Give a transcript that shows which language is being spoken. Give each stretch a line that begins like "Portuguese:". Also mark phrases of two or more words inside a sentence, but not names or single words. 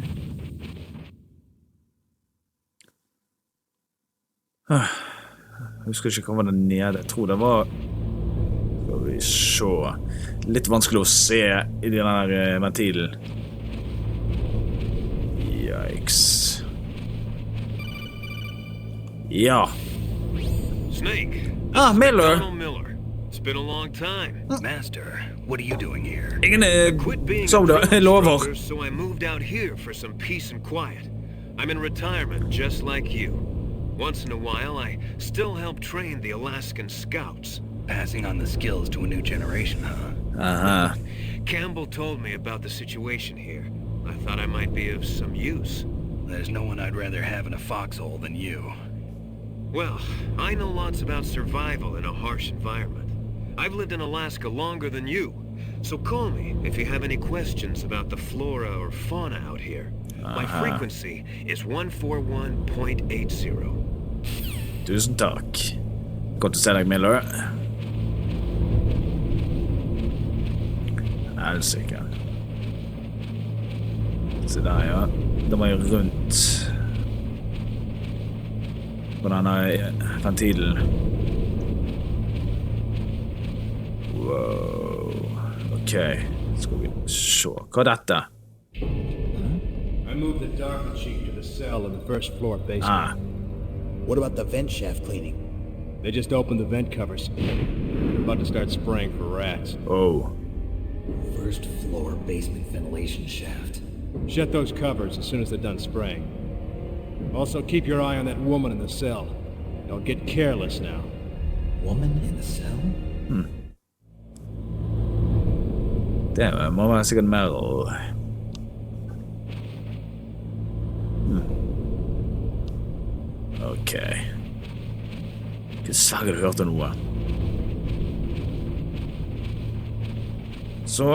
Norwegian: Jeg husker ikke hva var det nede. Jeg tror det var... Skal vi se... Litt vanskelig å se i denne ventilen. Yikes. Ja.
English: Snake. Ah, Miller. Donald Miller. It's been a long time. Master, what are you doing here?
Norwegian: Ingen
English: Quit being a
Norwegian: sov da,
English: drill
Norwegian: jeg lover.
English: instructor, so I moved out here for some peace and quiet. I'm in retirement, just like you. Once in a while, I still help train the Alaskan Scouts. Passing on the skills to a new generation, huh? Aha. Campbell told me about the situation here. I thought I might be of some use. There's no one I'd rather have in a foxhole than you. Well, I know lots about survival in a harsh environment. I've lived in Alaska longer than you, so call me if you have any questions about the flora or fauna out here. My frequency is 141.80.
Norwegian: Tusen takk. Godt å se deg, Miller. Helsike. Se der, ja. Det var jo rundt på denne ventilen. Wow. Ok, skal vi se. Hva er dette?
English: I moved the docket sheet to the cell in the first floor basement. Ah, What about the vent shaft cleaning? They just opened the vent covers. They're about to start spraying for rats. oh. First floor basement ventilation shaft. Shut those covers as soon as they're done spraying. Also, keep your eye on that woman in the cell. Don't get careless now. Woman in the cell?
Norwegian: Det må være sikkert mer å... Ok. Ikke sverre du hørte noe. Så...